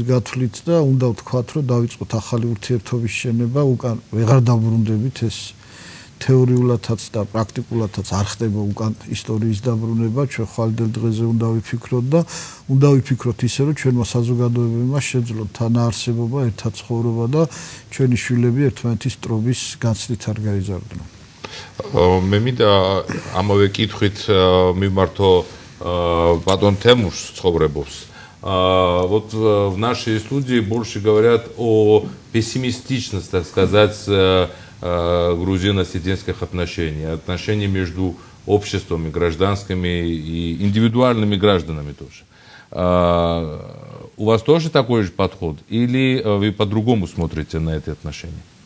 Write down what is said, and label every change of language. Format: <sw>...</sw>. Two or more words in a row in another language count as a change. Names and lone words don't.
<ka>გათვლით და უნდა ვთქვათ, რომ დავიწყოთ ახალი ურთიერთობის შენება, უკან ვეღარ დაბრუნდებით, ეს თეორიულადაც და პრაქტიკულადაც არ ხდება უკან ისტორიის დაბრუნება, ჩვენ ხვალინდელ დღეზე უნდა ვიფიქროთ და უნდა ვიფიქროთ ისე, რომ ჩვენმა საზოგადოებებმა შეძლოთ თანაარსებობა, ერთად ცხოვრება და ჩვენი შვილები ერთმანეთის ტრობის განცდით არ გაიზარდნო. მე მინდა ამავე კითხვით მიმართო ბატონ Тимурს ცხოვრებობს.</ka> <ru>Вот в нашей студии больше говорят о пессимистичности, так сказать, грузино-осетинских отношений между обществами, гражданскими и индивидуальными гражданами тоже. У вас тоже такой же подход? Или вы по-другому смотрите на эти отношения?</ru>